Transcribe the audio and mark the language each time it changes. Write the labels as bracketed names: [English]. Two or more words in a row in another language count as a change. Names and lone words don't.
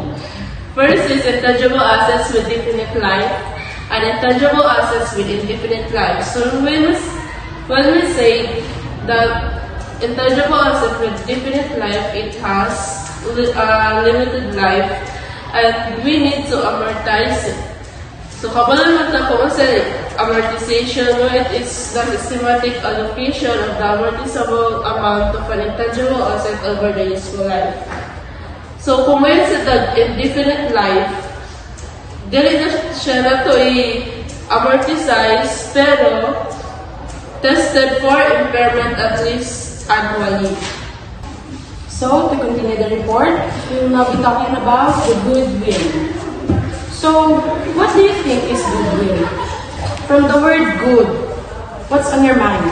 [English] First is intangible assets with definite life and intangible assets with indefinite life. So, when we say that intangible asset with definite life, it has limited life and we need to amortize it. So, [Cebuano] kabalan mo na kung sa amortization, [English] it is the systematic allocation of the amortizable amount of an intangible asset over the useful life. So, [Cebuano] kung may sa [English] indefinite life, [Cebuano] dili na siya na ito i-amortize, pero [English] tested for impairment at least annually. So, to continue the report, we will now be talking about the goodwill. So, what do you think is goodwill? From the word good, what's on your mind?